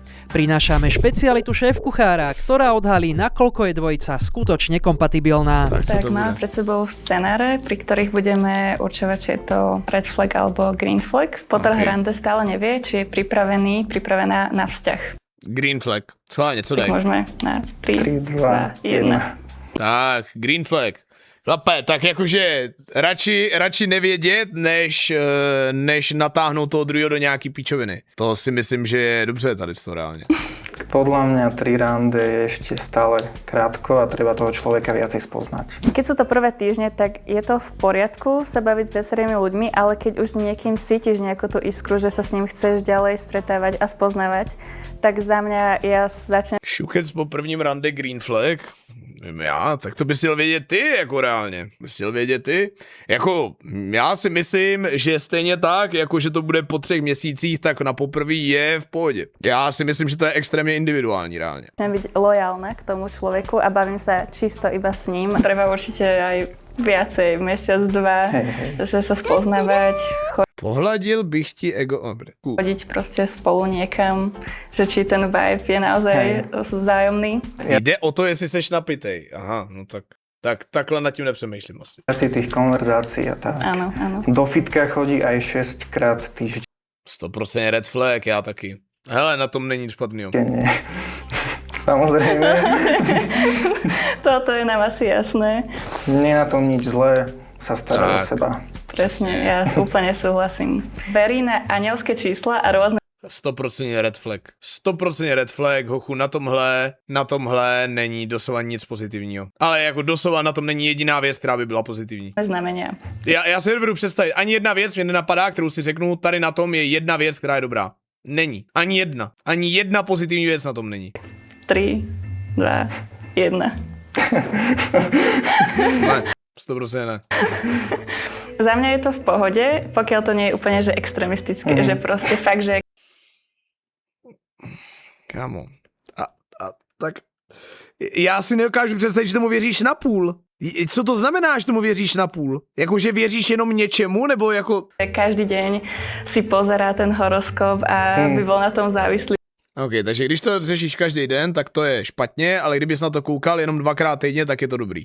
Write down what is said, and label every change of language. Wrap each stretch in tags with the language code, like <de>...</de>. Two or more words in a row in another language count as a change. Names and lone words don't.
<sk>Prinášame špecialitu šéf-kuchára, ktorá odhalí, nakoľko je dvojica skutočne kompatibilná. Tak mám pred sebou scenáre, pri ktorých budeme určovať, či je to</sk> <en>red flag</en> <sk>alebo</sk> <en>green flag.</en> <sk>Potter Hrande stále nevie, či je pripravená na vzťah.</sk> <en>Green flag.</en> <cs>Schválně, co daj?</cs> <sk>Môžeme na 3, 2, 1. Tak,</sk> <en>green flag.</en> <cs>Chlape, tak jakože radši nevědět, než natáhnout toho druhého do nějaký píčoviny. To si myslím, že je dobře tady to reálně.</cs> <sk>Podľa mňa 3 rande je ešte stále krátko a treba toho človeka viacej spoznať. Keď sú to prvé týždne, tak je to v poriadku sa baviť s viacerými ľuďmi, ale keď už s niekým cítiš nejakú tú iskru, že sa s ním chceš ďalej stretávať a spoznávať, tak za mňa ja začnem</sk> <cs>Šukec po prvním rande</cs> <en>green flag?</en> <cs>Vím já, tak to bys měl vědět ty, jako reálně. Bys měl vědět ty. Jako, já si myslím, že stejně tak, jako že to bude po 3 měsících, tak na poprvý je v pohodě. Já si myslím, že to je extrémně individuální reálně.</cs> <sk>byť lojálna k tomu človeku a bavím sa čisto iba s ním. Treba určite aj viacej, mesiac, 2, že sa spoznávať,</sk> <cs>Pohladil bych ti ego... Dobre.</cs> <sk>chodiť proste spolu niekam, že či ten vibe je naozaj vzájomný.</sk> <cs>Jde o to, jestli seš napitej. Aha, no tak takhle nad tím nepřemýšlím asi.</cs> <sk>Viacej tých konverzácií a tak. Áno, áno. Do fitka chodí aj 6-krát týždenne.</sk> <en>100% red flag,</en> <cs>já taky. Hele, na tom není nic špatného.</cs> <sk>Samozrejme. Toto je nám asi jasné. Nie je na tom nič zlé sa starať o seba. Presne, ja úplne súhlasím. Verí na anielské čísla a rôzne</sk> <en>100% red flag. 100% red flag,</en> <cs>hochu, na tomhle není doslova nic pozitivního. Ale jako doslova na tom není jediná věc, která by byla pozitivní.</cs> <sk>znamenia.</sk> <cs>Já si nedovedu představit, ani jedna věc mě nenapadá, kterou si řeknu, tady na tom je jedna věc, která je dobrá. Není. Ani jedna. Ani jedna pozitivní věc na tom není. 3, 2, 1. Ne, 100% ne.</cs> <sk>Za mňa je to v pohode, pokiaľ to nie je úplne že extrémistické, že proste fakt, že Kámo. A tak...</sk> <cs>Já si nedokážu představit, že tomu věříš na půl. Co to znamená, že tomu věříš na půl? Jako, že věříš jenom něčemu, nebo jako...</cs> <sk>každý deň si pozerá ten horoskop a by bol na tom závislý.</sk> <cs>OK, takže když to řešíš každý den, tak to je špatně, ale kdybys na to koukal jenom 2krát týdně, tak je to dobrý.</cs>